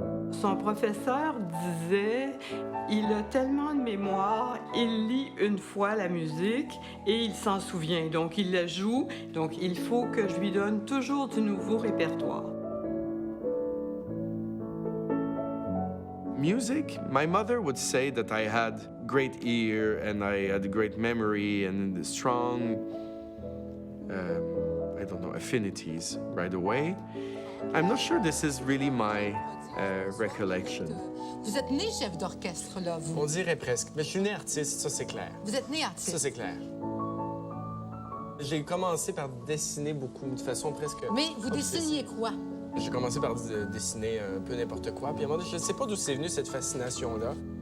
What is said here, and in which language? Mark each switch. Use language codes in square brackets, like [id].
[fr] Son professeur disait « Il a tellement de mémoire, il lit une fois la musique et il s'en souvient, donc il la joue, donc il faut que je lui donne toujours du nouveau répertoire. » [en] Music, my mother would say that I had great ear and I had great memory and strong, affinities right away. I'm not sure this is really my recollection. [fr] Vous êtes né chef d'orchestre, là, vous? On dirait presque. Mais je suis né artiste, ça c'est clair. Vous êtes né artiste? Ça c'est clair. J'ai commencé par dessiner beaucoup, de façon presque... Mais vous dessiniez quoi? J'ai commencé par dessiner un peu n'importe quoi. Puis à un moment donné, je ne sais pas d'où c'est venu cette fascination-là.